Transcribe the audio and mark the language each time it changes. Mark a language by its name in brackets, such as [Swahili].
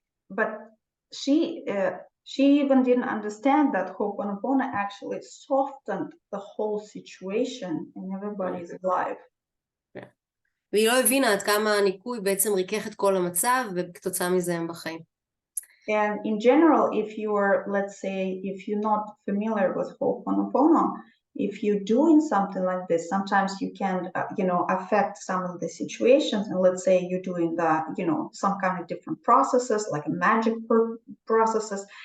[English] But she even didn't understand that Ho'oponopono actually softened the whole situation and everybody's alive. [Hebrew] והיא לא הבינה עד כמה הניקוי בעצם ריכך את כל המצב, וכתוצאה מזה הם בחיים. [English] And in general, if you are, let's say, if you're not familiar with Ho'oponopono, if you're doing something like this, sometimes you can, affect some of the situations. And let's say you're doing some kind of different processes, like magic processes.